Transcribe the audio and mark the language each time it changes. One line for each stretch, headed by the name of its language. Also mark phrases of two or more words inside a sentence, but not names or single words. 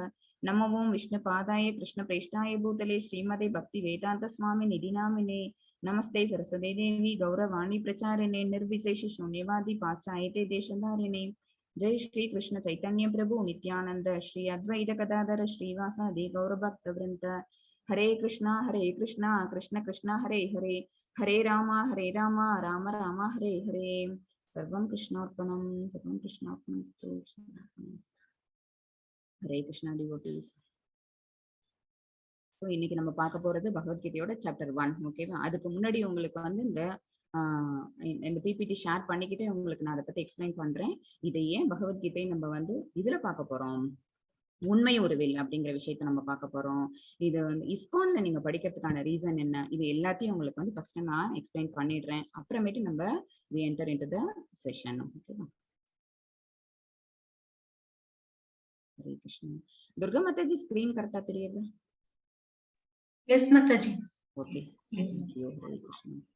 Sanskrit: नमो ओं विष्णुपादाय कृष्णप्रेष्ठाय भूतले श्रीमते भक्ति वेदांत स्वामी निधि नामिने। नमस्ते सरस्वती देवी गौरवाणी प्रचारिणे निर्विशेष शून्यवादी पाश्चात्य देशधारिणे। जय श्री कृष्ण चैतन्य प्रभु नित्यानंद श्री अद्वैत गदाधर श्रीवासादि गौरभक्तवृंद। हरे कृष्णा कृष्ण कृष्ण हरे हरे, हरे राम राम राम हरे हरे। सर्वं कृष्णार्पणं स्तु।
Tamil: ஹரே கிருஷ்ணா டிவோட்டீஸ். ஸோ இன்னைக்கு நம்ம பார்க்க போறது பகவத்கீதையோட சாப்டர் 1. ஓகேவா? அதுக்கு முன்னாடி உங்களுக்கு வந்து இந்த
English: PPT share
Tamil: பண்ணிக்கிட்டே உங்களுக்கு நான் அதை பத்தி எக்ஸ்பிளைன் பண்றேன். இதை ஏன் பகவத்கீதை நம்ம வந்து இதுல பார்க்க போறோம், உண்மை உருவில் அப்படிங்கிற விஷயத்த நம்ம பார்க்க போறோம். இது வந்து இஸ்கான்ல நீங்க படிக்கிறதுக்கான ரீசன் என்ன, இது எல்லாத்தையும் உங்களுக்கு வந்து ஃபர்ஸ்ட் நான் எக்ஸ்பிளைன் பண்ணிடுறேன். அப்புறமேட்டு நம்ம
English: we enter into the session.
Tamil: ஓகேவா?
Hindi: हरे कृष्ण. दुर्गा माता जी स्क्रीन करता தெரியுது?
English: Yes Mataji. Okay. Thank you.
Hindi: हरे कृष्ण.